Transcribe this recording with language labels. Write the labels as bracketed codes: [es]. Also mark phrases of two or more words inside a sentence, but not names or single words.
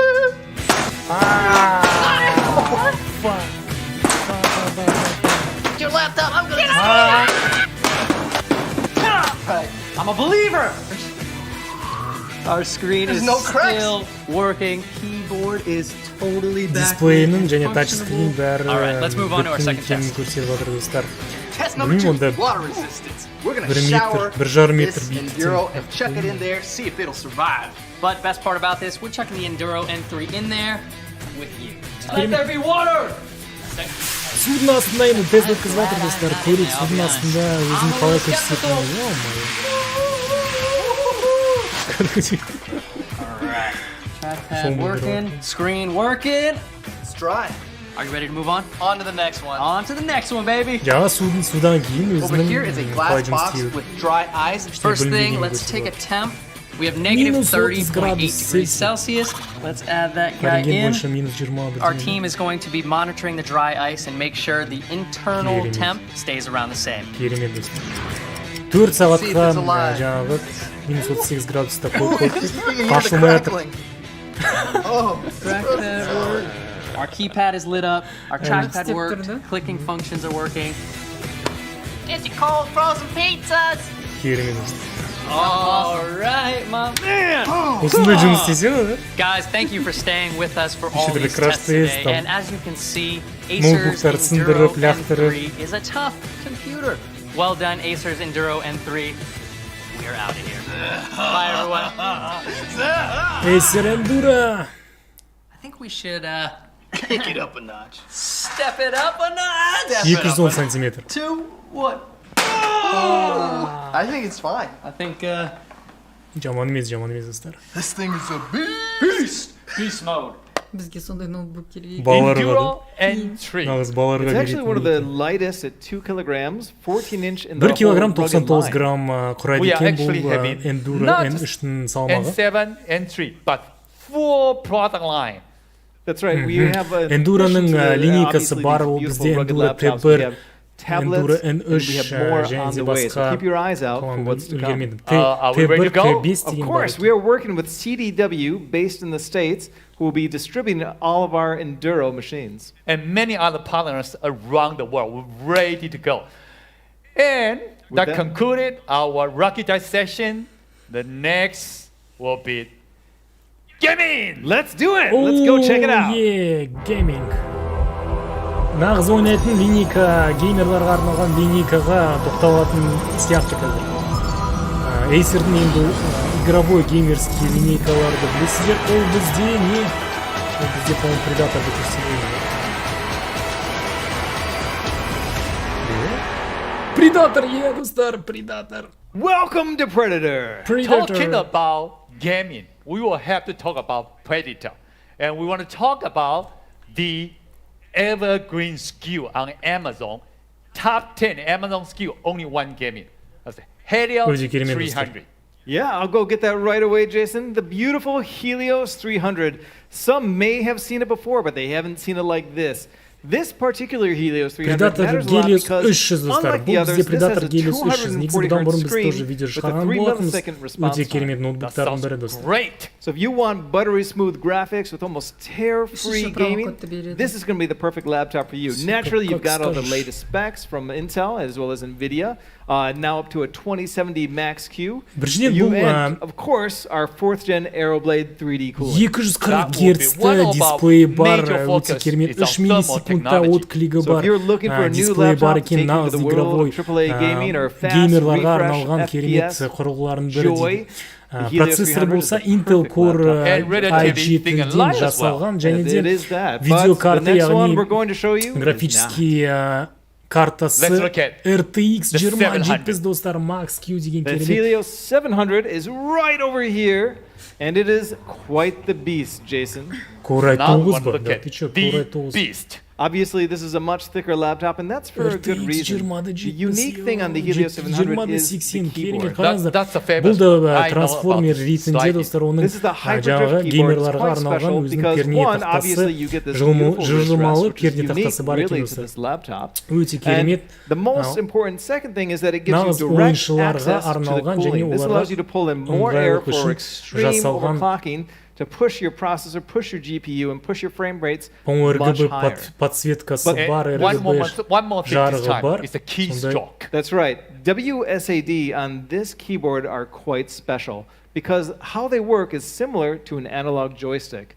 [en] Your laptop, I'm gonna I'm a believer! Our screen There's is no cracks. still working. Keyboard is totally back. [kk] Дисплейінің және тачскрин бәрі [en] Alright, let's move on to our second [kk] екенін [en] test. [kk] көрсетіп жатыр достар. [en] Test number [kk] Білмеймін [en] 2, [kk] онда [en] water resistance. We're going [kk] 1 [en] to [kk] метр, [en] shower [kk] 1,5 метр [en] this [kk] биіктіктен. [en] Enduro and chuck it in there, see if it'll survive. But best part about this, we're chucking the Enduro N3 in there with you. Let there be water! [kk] Судың астында енді тест өткізіп жатыр достар. Көрейік судың астында өзін қалай көрсететінін. [en] Alright. Trackpad working, screen working. It's dry. Are you ready to move on? On to the next one. On to the next one, baby. [kk] Жаңа судан кейін [en] Over here is a [kk] өзінің [en] glass [kk] қалай жұмыс [en] box [kk] істеуі. [en] with dry eyes. First thing, let's take a temp. We have negative [kk] Minus 30.8 gradus [en] degrees Celsius. Celsius. Let's add that guy [kk] Кәрінген [en] in. [ru] больше минус 20 [en] Our team is going to be monitoring the dry ice and make sure the internal [kk] Керемет. [en] temp stays around the same. [kk] Керемет достар. 4 сағатқа [en] See if it's alive. [kk] жаңағы минус 38 градуста [en] You can hear the [kk] ашылмай жатыр. [en] crackling. Oh, Trackpad work. Our keypad is lit up. Our trackpad Step worked. through. Clicking functions are working. It's your cold frozen pizzas. [kk] Керемет достар. [en] All right, my man. [kk] Осындай жұмыс істесе ғой. [en] Guys, thank you for staying with us for all [ru] Еще [en] these [ru] прекрасный [en] tests today. [ru] тест, там. [en] And as you can see, Acer's [kk] Ноутбуктар [en] Enduro [kk] сындырып, лақтырып. [en] N3 is a tough computer. Well done, Acer's Enduro N3. We're out of here. Bye, everyone. Acer Enduro. I think we should kick it up a notch. step it up a notch. [kk] 210 сантиметр. [en] 2, 1. I think it's fine. I think [kk] Жаман емес достар. [en] This thing is a beast. beast mode. [kk] Бізге сондай ноутбук керек. Балаларға Enduro N3. нағыз балаларға [en] It's actually one of the [kk] беретін. [en] lightest at 2 kilograms, 14 inch in the [kk] 1 [en] whole [kk] килограмм [en] rugged [kk] 99 [en] line. [kk] грамм құрайды [en] We are [kk] екен [en] actually [kk] бұл [en] having [kk] Enduro [en] not [kk] N3-дің салмағы. [en] N7, N3, but full product line. That's right. We have a [kk] Enduro'ның линейкасы [en] obviously [kk] бар, [en] these [kk] ол [en] beautiful [kk] бізде [en] rugged [kk] Enduro [en] laptops. We [kk] T1, [en] have tablets, [kk] Enduro [en] and we [kk] N3 [en] have more [kk] және [en] on [kk] де [en] the way. So [kk] басқа [en] keep your eyes out for what's to come. [kk] үлгермедім. [en] Are we ready to go? [kk] T1, [en] Of [kk] T5 [en] course, we are working with CDW based in the States, who will be distributing all of our Enduro machines. And many other partners around the world. We're ready to go. And that that- concluded our Rocky Dice session. The next will be gaming. Let's do it! Let's go check it out! Yeah, gaming. [kk] Нағыз ойнайтын линейка, геймерларға арналған линейкаға тоқталатын сияқты қазір. Acer'дің енді [ru] игровой геймерский [kk] линейкаларды білесіздер, ол бізде не? Ол бізде, по-моему, Predator'ды көрсетеді. Predator, yeah, достар, Predator. [en] Welcome to Predator! Talking about gaming, we will have to talk about Predator. And we want to talk about the evergreen skill on Amazon. Top 10 Amazon skill, only one gaming. That's the Helios Öyle kelime 300. Yeah, I'll go get that right away, Jason. The beautiful Helios 300. Some may have seen it before, but they haven't seen it like this. This particular Helios 300 [kk] Predator [en] matters a lot [kk] Helios [en] because, [kk] 300 достар. [en] unlike the [kk] Бұл [en] others, [kk] бізде [en] this has [kk] Predator [en] a [kk] Helios 300. Негізі бұдан [en] 240 [kk] бұрын [en] Hz [kk] біз [en] screen [ru] тоже видео [en] with a [kk] шығарған [en] 3 [kk] болатынбыз. [en] millisecond response [kk] Өте [en] time. [kk] керемет [en] That [kk] ноутбуктардың [en] sounds [kk] бірі достар. [en] great. So if you want buttery smooth graphics with almost tear-free [ru] Еще [en] gaming, [kk] промокод береді. [en] this is going to be the perfect laptop for you. Naturally, you've got all the latest specs from Intel as well as NVIDIA, now up to a 2070 Max Q. [kk] Біріншіден [en] You [kk] бұл [en] and, of course, our 4th gen Aeroblade 3D cooler. [kk] 240 Гц дисплей бар, өте керемет 3 миллисекундта отклигі [en] So [kk] бар, [en] if you're looking for a new [kk] дисплей бар [en] laptop to [kk] екен, [en] take you to [kk] нағыз [en] the world [kk] игровой [en] of AAA gaming or fast [kk] геймерларға [en] refresh [kk] арналған керемет [en] FPS [kk] құрылғылардың бірі [en] joy, [kk] дейді. процессор болса Intel Core i7-ден жасалған, және де видеокарта, яғни графический картасы RTX 2070 достар Max Q деген [en] The [kk] керемет. [en] Helios 700 is right over here, and it is quite the beast, Jason. [kk] Core [en] Now we [kk] i9 [en] want to [kk] ба? [en] look [ru] Да, [en] at [ru] ты чё, Core [en] the [ru] i9. [en] beast. Obviously, this is a much thicker laptop, and that's for a good [kk] RTX [en] reason. [kk] 2070 [en] The unique thing on the Helios 700 is the [kk] 2080 [en] keyboard. [kk] керемет. Қараңыздар, [en] That's a famous. [kk] бұл да [en] I know [kk] трансформер [en] about [kk] ретінде [en] sliding. [kk] достар оның [en] This is the hyperdrive [kk] жаңағы [en] keyboard. It's [kk] геймерларға [en] quite [kk] арналған [en] special [kk] өзінің [en] because [kk] перне [en] one, [kk] тақтасы, [en] obviously, you get this beautiful wrist [kk] жылжымалы [en] rest, which is [kk] перне [en] unique [kk] тақтасы бар екен [en] really to [kk] достар. [en] this laptop. [kk] Өте [en] And [kk] керемет. [en] the most important second thing is that it gives [kk] Нағыз [en] you direct [kk] ойыншыларға [en] access to the [kk] арналған және [en] cooling. This [kk] оларға [en] allows you to pull in more air [kk] ыңғайлық [en] for [kk] үшін [en] extreme [kk] жасалған [en] overclocking, to push your processor, push your GPU, and push your frame rates [kk] по-моему [en] much [kk] RGB [en] higher. [kk] подсветкасы [en] And [kk] бар, [en] one [kk] RGB [en] more thing this [kk] жарығы [en] time [kk] бар. [en] is the [kk] Сондай [en] keystroke. That's right. WSAD on this keyboard are quite special because how they work is similar to an analog joystick.